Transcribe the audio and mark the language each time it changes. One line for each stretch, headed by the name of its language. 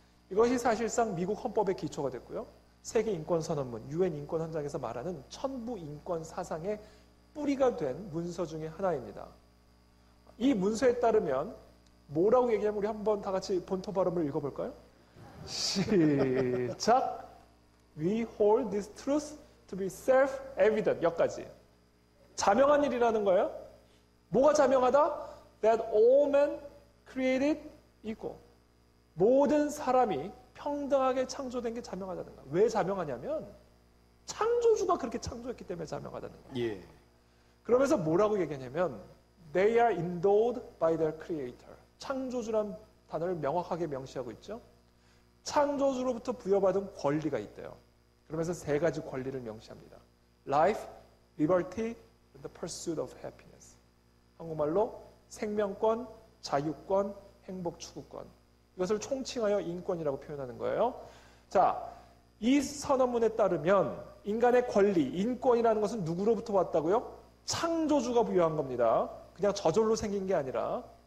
Korean: 이것이 사실상 미국 헌법의 기초가 됐고요. 세계인권선언문, UN 인권헌장에서 말하는 천부 인권 사상의 뿌리가 된 문서 중에 하나입니다. 이 문서에 따르면 뭐라고 얘기하면 우리 한번 다 같이 본토 발음을 읽어볼까요? 시작!
English: We hold this truth to be self-evident.
Korean: 여기까지. 자명한 일이라는 거예요. 뭐가 자명하다?
English: That all men created equal.
Korean: 모든 사람이 평등하게 창조된 게 자명하다는 거예요. 왜 자명하냐면 창조주가 그렇게 창조했기 때문에 자명하다는 거예요. 예. 그러면서 뭐라고 얘기하냐면
English: They are endowed by their creator.
Korean: 창조주란 단어를 명확하게 명시하고 있죠. 창조주로부터 부여받은 권리가 있대요. 그러면서 세 가지 권리를 명시합니다.
English: Life, liberty, and the pursuit of happiness.
Korean: 한국말로 생명권, 자유권, 행복 추구권. 이것을 총칭하여 인권이라고 표현하는 거예요. 자, 이 선언문에 따르면 인간의 권리, 인권이라는 것은 누구로부터 왔다고요? 창조주가 부여한 겁니다. 그냥 저절로 생긴 게 아니라